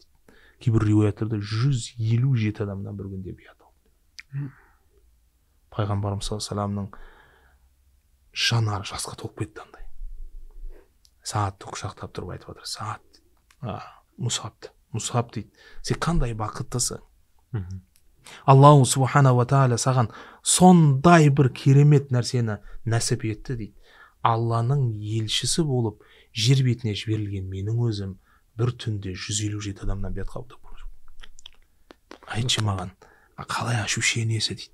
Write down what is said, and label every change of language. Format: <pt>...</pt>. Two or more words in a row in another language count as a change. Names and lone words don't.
<kk>Кейбір риуаяттарда 157 адамнан бір күнде биат алды. пайғамбарымыз</kk> <ar>صلى الله عليه وسلم</ar> <kk>жанары жасқа толып кетті андай. Саатты құшақтап тұрып айтып отыр. Саат, Мусаб дейді, сен қандай бақыттысың.</kk> <ar>الله سبحانه وتعالى</ar> <kk>саған сондай бір керемет нәрсені нәсіп етті дейді. Алланың елшісі болып жер бетіне жіберілген менің өзім бір түнде 157 адамнан бет қабылдап көрдім. Айтшы маған, қалай ощущениесі дейді.</kk>